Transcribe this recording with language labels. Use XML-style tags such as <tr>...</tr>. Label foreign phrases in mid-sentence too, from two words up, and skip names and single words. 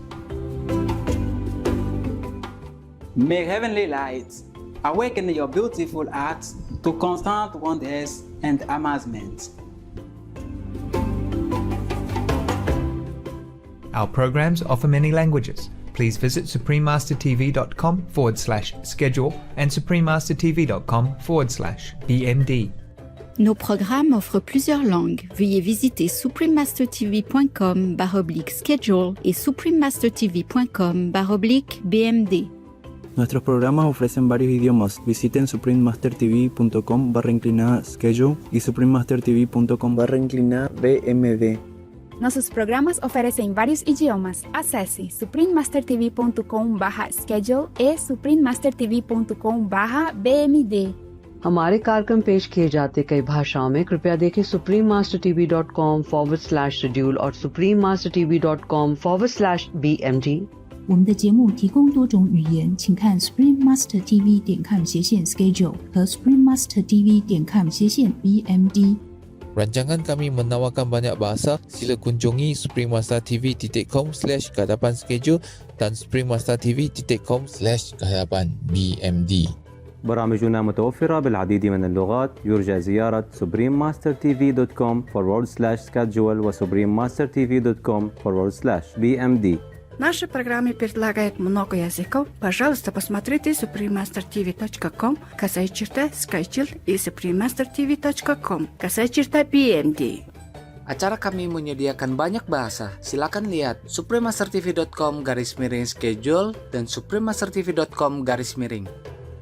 <en>May heavenly lights awaken your beautiful hearts to constant wonders and amazement. Our programs offer many languages. Please visit suprememastertv.com/schedule and suprememastertv.com/BMD.</en> <fr>Nos programmes offrent plusieurs langues. Veuillez visiter suprememastertv.com/schedule et suprememastertv.com/BMD.</fr> <es>Nuestros programas ofrecen varios idiomas. Visiten suprememastertv.com/schedule y suprememastertv.com/BMD.</es> <pt>Nossos programas oferecem vários idiomas. Acesse suprememastertv.com/schedule e suprememastertv.com/BMD.</pt> <hi>हमारे कार्यक्रम पेश किए जाते कई भाषाओं में कृपया देखें suprememastertv.com/schedule और suprememastertv.com/BMD。</hi> <zh>我们的节目提供多种语言，请看 suprememastertv.com/schedule 和 suprememastertv.com/BMD。</zh> <ms>Rancangan kami menawarkan banyak bahasa. Sila kunjungi suprememastertv.com/kehadapan schedule dan suprememastertv.com/kehadapan BMD.</ms> <ar>برامجنا متوفرة بالعديد من اللغات. يرجى زيارة suprememastertv.com/schedule وsuprememastertv.com/bmd.</ar> <ru>Наши программы предлагают много языков. Пожалуйста, посмотрите suprememastertv.com, /schedule и suprememastertv.com, /bmd.</ru> <id>Acara kami menyediakan banyak bahasa. Silakan lihat suprememastertv.com/schedule dan suprememastertv.com/.</id>